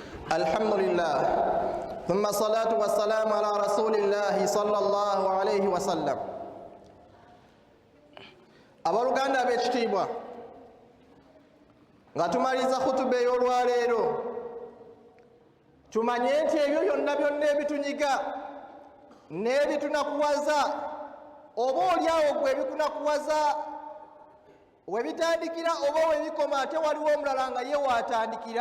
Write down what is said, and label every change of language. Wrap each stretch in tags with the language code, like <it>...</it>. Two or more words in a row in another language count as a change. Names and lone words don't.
<ar>الحمد لله ثم الصلاة والسلام على رسول الله صلى الله عليه وسلم.</ar> <lg>Abaluganda ab'ekitiibwa, nga tumaliza khutuba ey'olwaleero, tumanye nti ebyo byonna byonna ebitunyiga n'ebitunakuwaza oba oliawo gwe ebikunakuwaza webitandikira oba webikoma ate waliwo omulala nga ye waatandikira.</lg>